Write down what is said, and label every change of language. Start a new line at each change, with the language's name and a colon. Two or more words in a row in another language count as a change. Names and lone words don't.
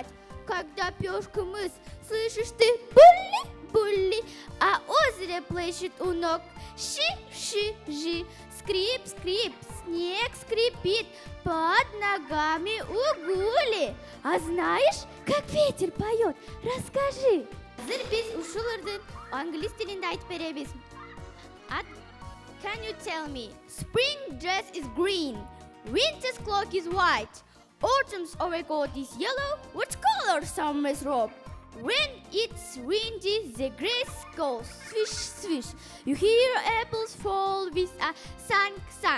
Russian: Когда пьешь кумыс, слышишь ты булли, а озеро плещет у ног. Ши, скрип, снег скрипит под ногами угули. А знаешь, как ветер поет? Расскажи.
Kyrgyz: Азыр биз ушулардын англис тилинде айтып беребиз.
English: Can you tell me? Spring dress is green, winter's cloak is white, autumn's overcoat is yellow. What color summer's robe? When it's windy, the grass goes swish. You hear apples fall with a sang.